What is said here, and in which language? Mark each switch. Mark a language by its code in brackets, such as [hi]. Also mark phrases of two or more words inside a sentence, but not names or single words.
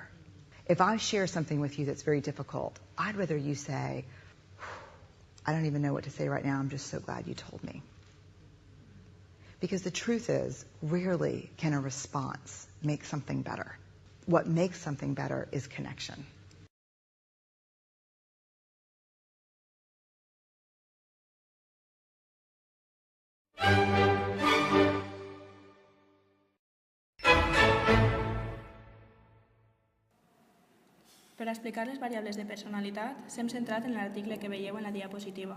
[en] If I share something with you that's very difficult, I'd rather you say, "I don't even know what to say right now. I'm just so glad you told me." Because the truth is, rarely can a response make something better. What makes something better is connection. [ca] Per explicar les variables de personalitat, s'hem centrat en l'article que veieu en la diapositiva.